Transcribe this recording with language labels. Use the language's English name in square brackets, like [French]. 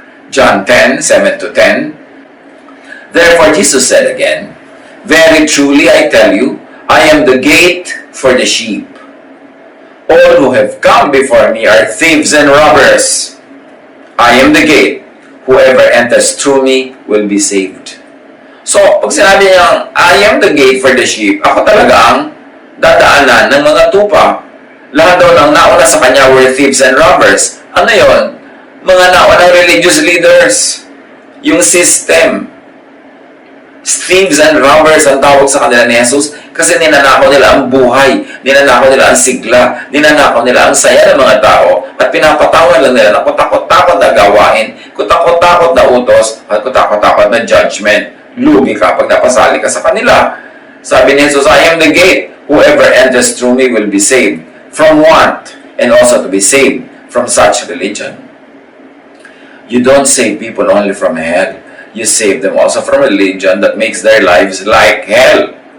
[English] John 10:7-10, "Therefore Jesus said again, Very truly I tell you, I am the gate for the sheep. All who have come before me are thieves and robbers. I am the gate. Whoever enters through me will be saved." [Filipino] So, pag sinabi niya, [English] "I am the gate for the sheep," [Filipino] ako talaga ang dadaanan ng mga tupa. Lahat daw ng nauna sa kanya [English] were thieves and robbers. [Filipino] Ano yon? Mga naunang religious leaders. Yung system. Thieves and robbers ang tawag sa kanila ni Jesus kasi ninanakaw nila ang buhay, ninanakaw nila ang sigla, ninanakaw nila ang saya ng mga tao at pinapatawan lang nila ng kutakot-takot na gawain, kutakot-takot na utos at kutakot-takot na judgment. Lugi ka pag napasali ka sa kanila. Sabi ni [English] Jesus, "I am the gate. Whoever enters through me will be saved from want and also to be saved from such religion." You don't save people only from hell. You save them also from religion that makes their lives like hell.